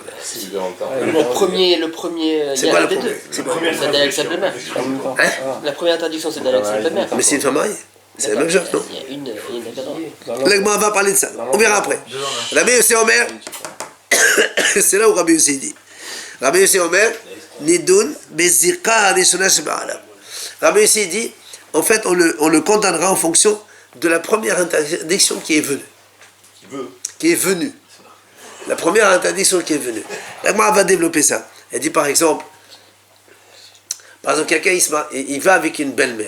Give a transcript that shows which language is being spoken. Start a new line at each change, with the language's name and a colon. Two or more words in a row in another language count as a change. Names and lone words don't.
French: Le premier. C'est quoi la première? C'est d'aller avec sa belle-mère. La première interdiction, c'est d'aller avec sa belle-mère. Mais c'est une femme mariée. C'est la même chose, non? Il y a une avéra. L'Agma va parler de ça. On verra après. Rabbi Yossi Omer, c'est là où Rabbi Yossi dit.
Hebrew: רבי יוסי אומר, נידון בזיקה הראשונה שבא עליו.
French: Rabbi Yossi dit, en fait, on le condamnera en fonction de la première interdiction qui est venue. Qui est venue. La première interdiction qui est venue. L'Agma va développer ça. Elle dit par exemple, quelqu'un il va avec une belle-mère.